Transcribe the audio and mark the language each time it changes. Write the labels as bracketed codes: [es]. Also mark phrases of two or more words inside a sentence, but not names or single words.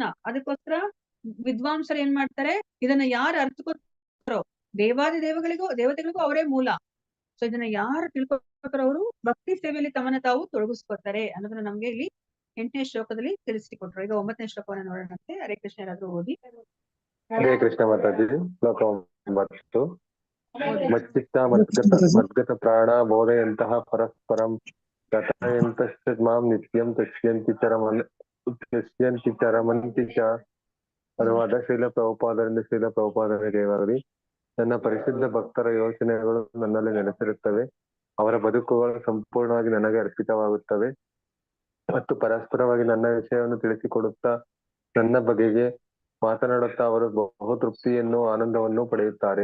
[kn] ಅದಕ್ಕೋಸ್ಕರ ವಿದ್ವಾಂಸರು ಏನ್ ಮಾಡ್ತಾರೆ, ಇದನ್ನ ಯಾರು ಅರ್ಥಕೋತಾರೋ ದೇವಾದಿ ದೇವತೆಗಳಿಗೂ ಅವರೇ ಮೂಲ. ಸೊ ಇದನ್ನ ಯಾರು ತಿಳ್ಕೊತಾರೋ ಅವರು ಭಕ್ತಿ ಸೇವೆಯಲ್ಲಿ ತಮ್ಮನ್ನ ತಾವು ತೊಡಗಿಸ್ಕೊತಾರೆ ಅನ್ನೋದನ್ನ ನಮ್ಗೆ ಇಲ್ಲಿ 8ನೇ ಶ್ಲೋಕದಲ್ಲಿ ತಿಳಿಸಿಕೊಟ್ರು. ಈಗ 9ನೇ ಶ್ಲೋಕವನ್ನ ನೋಡೋಣಂತೆ. ಹರೇ ಕೃಷ್ಣ ಯಾರಾದ್ರೂ ಓದಿ. ಹರೇ ಕೃಷ್ಣ ಮಾತಾಜಿ. ಶ್ಲೋಕ 9. [sa] ಮಚ್ಚಿತ್ತ ಮದ್ಗತ ಪ್ರಾಣ ಬೋಧೆಯಂತಹ ಪರಸ್ಪರಂ ಗತಯಂತಶ್ಚ ಮಾಂ ನಿತ್ಯಂ ತುಷ್ಯಂತಿ ಚರಮಂತಿ ಚ. [kn] ಅನುವಾದ ಶ್ರೀಲ ಪ್ರಭುಪಾದರಿಂದ ಶ್ರೀಲ ಪ್ರಭುಪಾದರ ಜಯವಾಗಲಿ. ನನ್ನ ಪರಿಶುದ್ಧ ಭಕ್ತರ ಯೋಚನೆಗಳು ನನ್ನಲ್ಲಿ ನೆಲೆಸಿರುತ್ತವೆ. ಅವರ ಬದುಕುಗಳು ಸಂಪೂರ್ಣವಾಗಿ ನನಗೆ ಅರ್ಪಿತವಾಗುತ್ತವೆ ಮತ್ತು ಪರಸ್ಪರವಾಗಿ ನನ್ನ ವಿಷಯವನ್ನು ತಿಳಿಸಿಕೊಡುತ್ತಾ ನನ್ನ ಬಗೆಗೆ ಮಾತನಾಡುತ್ತಾ ಅವರು ಬಹು ತೃಪ್ತಿಯನ್ನು ಆನಂದವನ್ನು ಪಡೆಯುತ್ತಾರೆ.